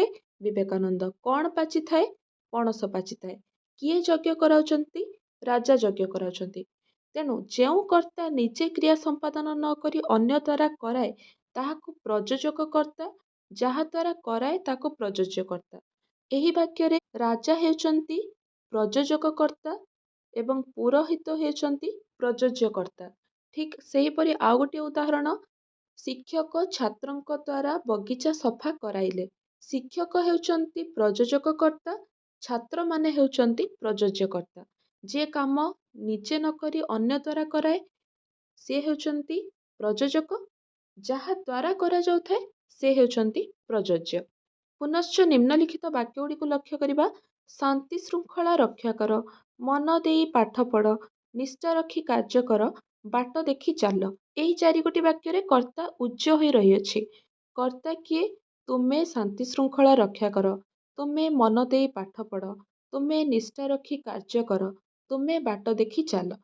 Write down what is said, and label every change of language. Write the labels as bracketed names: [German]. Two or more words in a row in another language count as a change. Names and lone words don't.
[Odia] ବିବେକାନନ୍ଦ। କଣ ପାଚି ଥାଏ? ପଣସ ପାଚି ଥାଏ। କିଏ ଯଜ୍ଞ କରାଉଛନ୍ତି? ରାଜା ଯଜ୍ଞ କରାଉଛନ୍ତି। ତେଣୁ ଯେଉଁ କର୍ତ୍ତା ନିଜେ କ୍ରିୟା ସମ୍ପାଦନ ନ କରି ଅନ୍ୟ ଦ୍ୱାରା କରାଏ ତାହାକୁ ପ୍ରଯୋଜକ କର୍ତ୍ତା, ଯାହା ଦ୍ୱାରା କରାଏ ତାକୁ ପ୍ରଯୋଜ୍ୟ କର୍ତ୍ତା। ଏହି ବାକ୍ୟ ରେ ରାଜା ହେଉଛନ୍ତି ପ୍ରଯୋଜକ କର୍ତ୍ତା ଏବଂ ପୁରୋହିତ ହେଉଛନ୍ତି ପ୍ରଯୋଜ୍ୟ କର୍ତ୍ତା। ଠିକ ସେହିପରି ଆଉ ଗୋଟେ ଉଦାହରଣ, ଶିକ୍ଷକ ଛାତ୍ରଙ୍କ ଦ୍ୱାରା ବଗିଚା ସଫା କରାଇଲେ। ଶିକ୍ଷକ ହେଉଛନ୍ତି ପ୍ରଯୋଜକ କର୍ତ୍ତା, ଛାତ୍ର ମାନେ ହେଉଛନ୍ତି ପ୍ରଯୋଜ୍ୟ କର୍ତ୍ତା। ଯେ କାମ ନିଜେ ନ କରି ଅନ୍ୟ ଦ୍ୱାରା କରାଏ ସେ ହେଉଛନ୍ତି ପ୍ରଯୋଜକ, ଯାହା ଦ୍ୱାରା କରା ଯାଉଥାଏ ସେ ହେଉଛନ୍ତି ପ୍ରଯୋଜ୍ୟ। ପୁନଶ୍ଚ ନିମ୍ନଲିଖିତ ବାକ୍ୟଗୁଡ଼ିକୁ ଲକ୍ଷ୍ୟ କରିବା। ଶାନ୍ତି ଶୃଙ୍ଖଳା ରକ୍ଷା କର, ମନ ଦେଇ ପାଠ ପଢ଼, ନିଷ୍ଠା ରଖି କାର୍ଯ୍ୟ କର, ବାଟ ଦେଖି ଚାଲ। ଏହି ଚାରିଗୋଟି ବାକ୍ୟରେ କର୍ତ୍ତା ଉଜ୍ଜ ହୋଇ ରହିଅଛି। କର୍ତ୍ତା କିଏ? ତୁମେ ଶାନ୍ତି ଶୃଙ୍ଖଳା ରକ୍ଷା କର, ତୁମେ ମନ ଦେଇ ପାଠ ପଢ଼, ତୁମେ ନିଷ୍ଠା ରଖି କାର୍ଯ୍ୟ କର, ତୁମେ ବାଟ ଦେଖି ଚାଲ।